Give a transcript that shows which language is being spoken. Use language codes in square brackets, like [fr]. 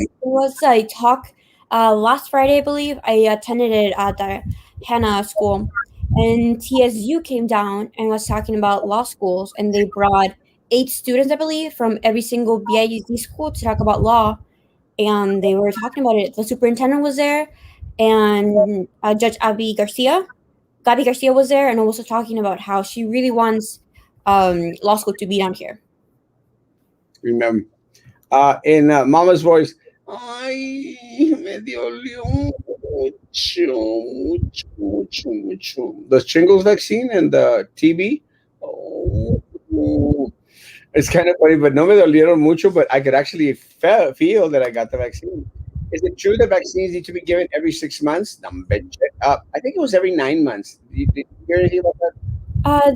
[en] Yes, there was a talk last Friday, I believe. I attended it at the Hannah School, and TSU came down and was talking about law schools, and they brought 8 students, I believe, from every single BIUD school to talk about law. and they were talking about it. The superintendent was there, and Judge Gabby Garcia was there, and also talking about how she really wants law school to be down here. Remember, in Mama's voice, [es] ay, me dolió mucho, mucho, mucho, mucho. [en] The shingles vaccine and the TB. Oh, it's kind of funny, but [es] no me dolieron mucho, [en] but I could actually feel that I got the vaccine. Is it true that vaccines need to be given every 6 months? I think it was every 9 months. Did you hear anything about that?